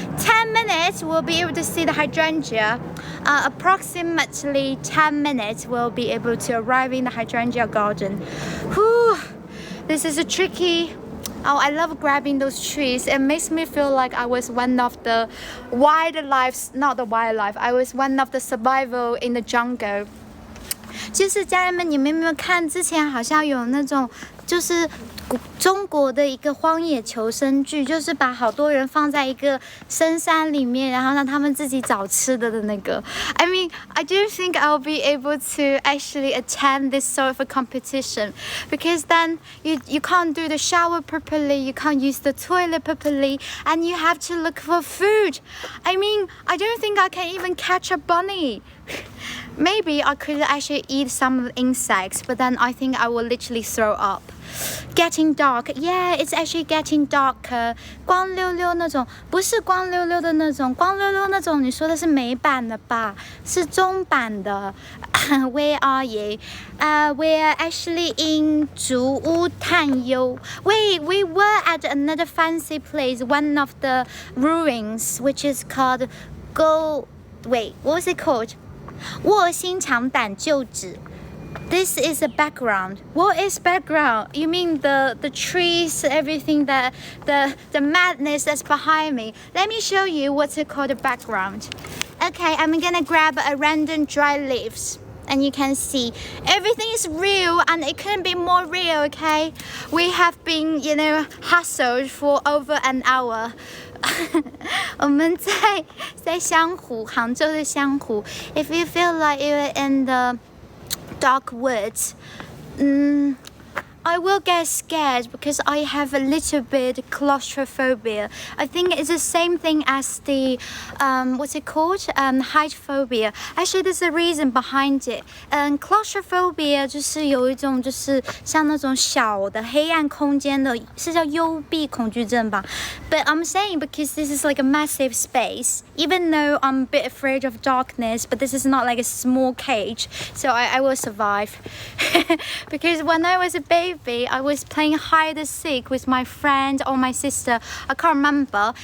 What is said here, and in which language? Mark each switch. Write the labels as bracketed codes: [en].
[en] 10 minutes, we'll be able to see the hydrangea. Approximately 10 minutes, we'll be able to arrive in the hydrangea garden. Whew, this is a tricky. Oh, I love grabbing those trees. It makes me feel like I was one of the wildlife, not the wildlife. I was one of the survival in the jungle. [zh] 就是家人们，你们有没有看之前好像有那种，就是中国的一个荒野求生剧，就是把好多人放在一个深山里面，然后让他们自己找吃的的那个。 [en] I mean, I don't think I'll be able to actually attend this sort of a competition because then you can't do the shower properly, you can't use the toilet properly, and you have to look for food. I mean, I don't think I can even catch a bunny. Maybe I could actually eat some insects, but then I think I will literally throw up. Getting dark, yeah, it's actually getting darker. [zh] 光溜溜那种，不是光溜溜的那种，光溜溜那种，你说的是美版的吧？是中版的。 [en] Where are you? We're actually in 竹屋探幽. Wait, we were at another fancy place, one of the ruins, which is called Wait, what was it called? 卧薪尝胆旧址.This is a background. What is background? You mean the trees, everything, the madness that's behind me. Let me show you what's it called a background. Okay, I'm gonna grab a random dry leaves. And you can see everything is real and it couldn't be more real, okay? We have been, hustled for over an hour. [zh] 我们在湘湖，杭州的湘湖。 [en] If you feel like you're in the dark woods, I will get scared because I have a little bit claustrophobia. I think it's the same thing as the what's it called? Height phobia. Actually, there's a reason behind it. [zh] Claustrophobia 就是有一种就是像那种小的黑暗空间的，是叫幽闭恐惧症吧？ [en] But I'm saying because this is like a massive space. Even though I'm a bit afraid of darkness, but this is not like a small cage, so I will survive. Because when I was a baby, I was playing hide and seek with my friend or my sister. I can't remember.